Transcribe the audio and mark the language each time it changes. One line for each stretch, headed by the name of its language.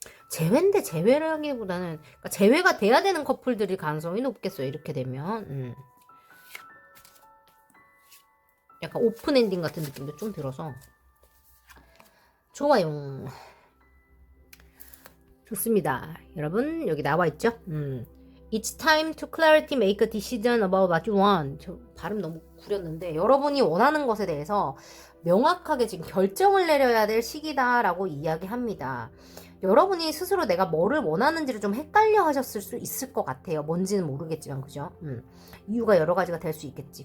Korean: 재회인데 재회를 하기보다는, 그러니까 재회가 돼야 되는 커플들이 가능성이 높겠어요. 이렇게 되면. 약간 오픈 엔딩 같은 느낌도 좀 들어서 좋아요. 좋습니다. 여러분 여기 나와 있죠?
English: It's time to clarity make a decision about what you want.
Korean: 저 발음 너무 구렸는데, 여러분이 원하는 것에 대해서 명확하게 지금 결정을 내려야 될 시기다라고 이야기합니다. 여러분이 스스로 내가 뭐를 원하는지를 좀 헷갈려 하셨을 수 있을 것 같아요. 뭔지는 모르겠지만, 그죠? 이유가 여러 가지가 될 수 있겠지.